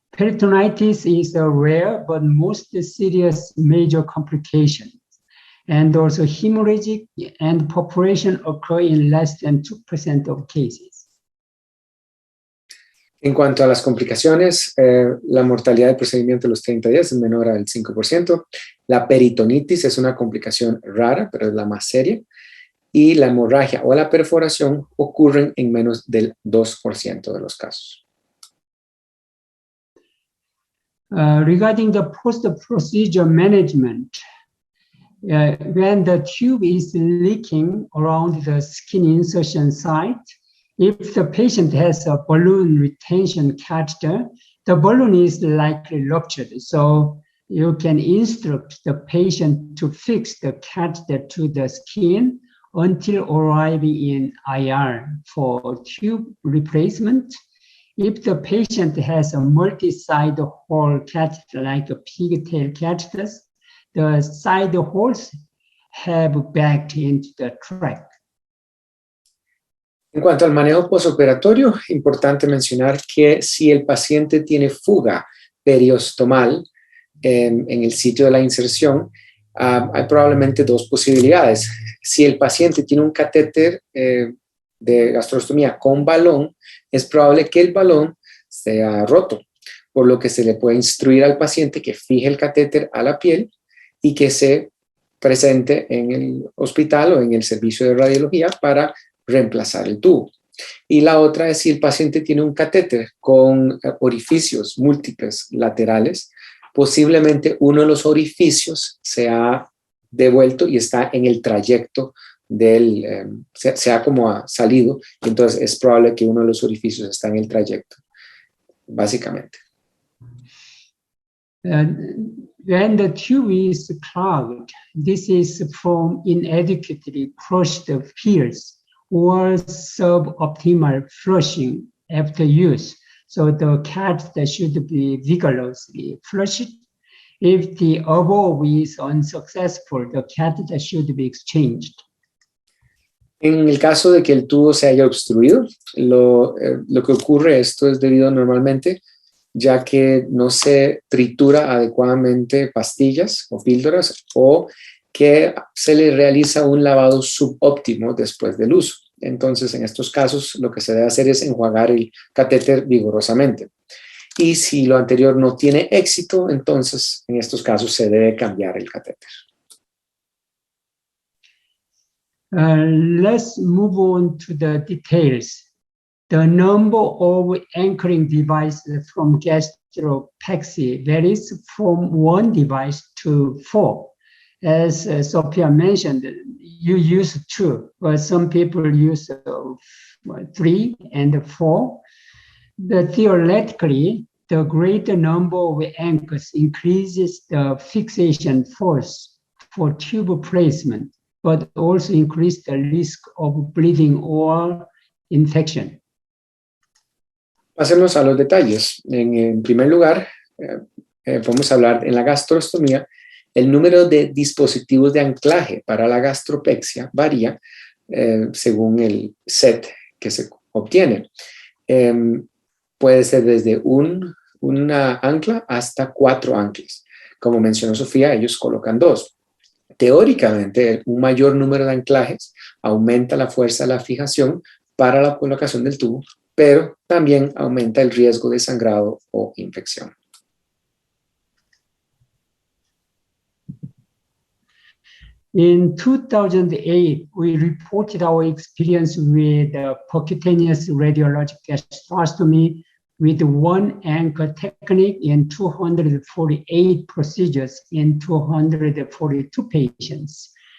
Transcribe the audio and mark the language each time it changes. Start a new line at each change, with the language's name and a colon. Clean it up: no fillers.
English: Peritonitis is a rare but most serious major complication. And also hemorrhagic and population occur in less than 2% of cases.
Spanish: En cuanto a las complicaciones, la mortalidad del procedimiento de los 30 días es menor al 5%. La peritonitis es una complicación rara, pero es la más seria. Y la hemorragia o la perforación ocurren en menos del 2% de los casos.
English: Regarding the post-procedure management, when the tube is leaking around the skin insertion site, if the patient has a balloon retention catheter, the balloon is likely ruptured. So you can instruct the patient to fix the catheter to the skin until arriving in IR for tube replacement. If the patient has a multi-side hole catheter, like a pigtail catheters, the side holes have backed into the tract.
Spanish: En cuanto al manejo postoperatorio, importante mencionar que si el paciente tiene fuga periostomal en el sitio de la inserción, hay probablemente dos posibilidades. Si el paciente tiene un catéter de gastrostomía con balón, es probable que el balón sea roto, por lo que se le puede instruir al paciente que fije el catéter a la piel y que se presente en el hospital o en el servicio de radiología para reemplazar el tubo. Y la otra es si el paciente tiene un catéter con orificios múltiples laterales, posiblemente uno de los orificios se ha devuelto y está en el trayecto se ha como salido, y entonces es probable que uno de los orificios está en el trayecto, básicamente.
English: When the tube is clogged, this is from inadequately flushed pills or suboptimal flushing after use. So the catheter should be vigorously flushed. If the above is unsuccessful, the catheter should be exchanged.
Spanish: En el caso de que el tubo se haya obstruido, lo que ocurre, esto es debido normalmente, ya que no se tritura adecuadamente pastillas o píldoras o que se le realiza un lavado subóptimo después del uso. Entonces, en estos casos, lo que se debe hacer es enjuagar el catéter vigorosamente. Y si lo anterior no tiene éxito, entonces, en estos casos, se debe cambiar el catéter.
English: Let's move on to the details. The number of anchoring devices from gastropexy varies from 1 device to 4. As Sophia mentioned, you use 2, but some people use 3 and 4. Theoretically, the greater number of anchors increases the fixation force for tube placement, but also increase the risk of bleeding or infection.
Spanish: Pasemos a los detalles. En primer lugar, podemos hablar en la gastrostomía. El número de dispositivos de anclaje para la gastropexia varía según el set que se obtiene. Puede ser desde una ancla hasta 4 anclas. Como mencionó Sofía, ellos colocan 2. Teóricamente, un mayor número de anclajes aumenta la fuerza de la fijación para la colocación del tubo, pero también aumenta el riesgo de sangrado o infección.
English: In 2008, we reported our experience with percutaneous radiologic gastrostomy with one anchor technique in 248 procedures in 242 patients.